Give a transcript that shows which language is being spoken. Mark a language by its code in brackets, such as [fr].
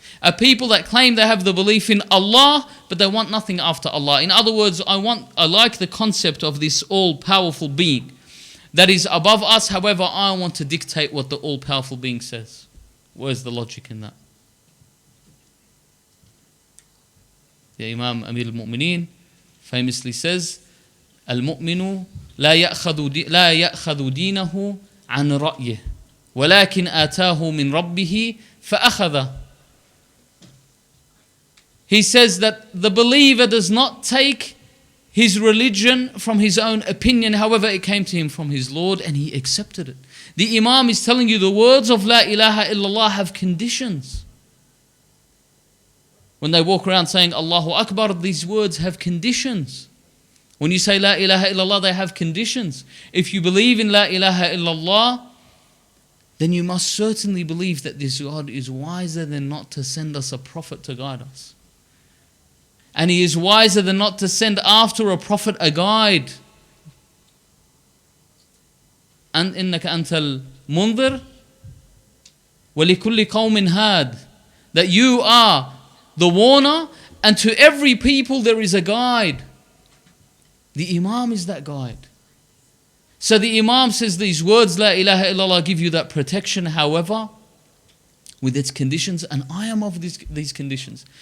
[en] Are people that claim they have the belief in Allah, but they want nothing after Allah. In other words, I like the concept of this all-powerful being that is above us. However, I want to dictate what the all-powerful being says. Where's the logic in that? The Imam Amir al-Mu'mineen famously says, [ar] المؤمن لا يأخذ دينه عن رأيه ولكن آتاه من ربه فأخذه. [en] He says that the believer does not take his religion from his own opinion, however it came to him from his Lord, and he accepted it. The Imam is telling you the words of La ilaha illallah have conditions. When they walk around saying Allahu Akbar, these words have conditions. When you say La ilaha illallah, they have conditions. If you believe in La ilaha illallah, then you must certainly believe that this God is wiser than not to send us a prophet to guide us. And He is wiser than not to send after a prophet a guide. And [ar] إنك أنت المنذر ولكل قوم هاد. [en] That you are the warner, and to every people there is a guide. The Imam is that guide. So the Imam says these words, La ilaha illallah, give you that protection, however, with its conditions, and I am of these conditions.